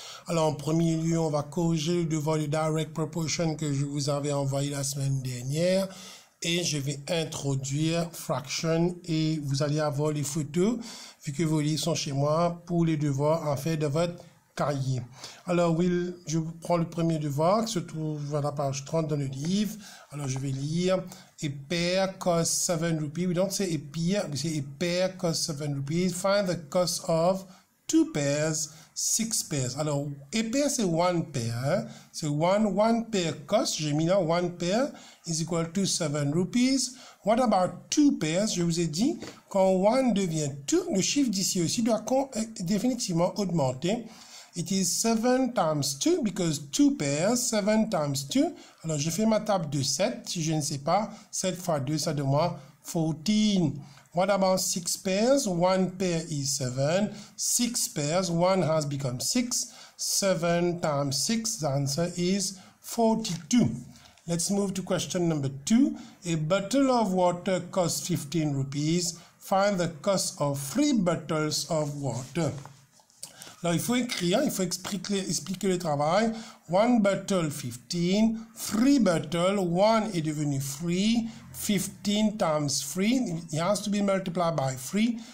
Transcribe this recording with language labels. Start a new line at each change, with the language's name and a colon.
French: Alors en premier lieu on va corriger le devoir de direct proportion que je vous avais envoyé la semaine dernière et je vais introduire fraction et vous allez avoir les photos vu que vos livres sont chez moi pour les devoirs en fait de votre cahier. Alors oui, je prends le premier devoir qui se trouve à la page 30 dans le livre. Alors je vais lire.
English: A pair costs 7 rupees. We don't say a pair, we say a pair costs 7 rupees. Find the cost of 2 pairs, 6 pairs.
French: Alors, a pair c'est one pair. Hein? C'est
English: one pair cost.
French: J'ai mis là
English: one pair is equal to 7 rupees. What about 2 pairs?
French: Je vous ai dit, quand one devient 2, le chiffre d'ici aussi doit définitivement augmenter.
English: It is 7 times 2 because 2 pairs, 7 times 2.
French: Alors, je fais ma table de 7. Si je ne sais pas, 7 fois 2, ça donne moi 14.
English: What about 6 pairs? 1 pair is 7. 6 pairs, 1 has become 6. 7 times 6, the answer is 42. Let's move to question number 2. A bottle of water costs 15 rupees. Find the cost of 3 bottles of water.
French: Alors, il faut écrire, il faut expliquer le travail.
English: 1 bottle, 15. 3 bottles, 1
French: est devenu
English: 3. 15 times 3, it has to be multiplied by 3.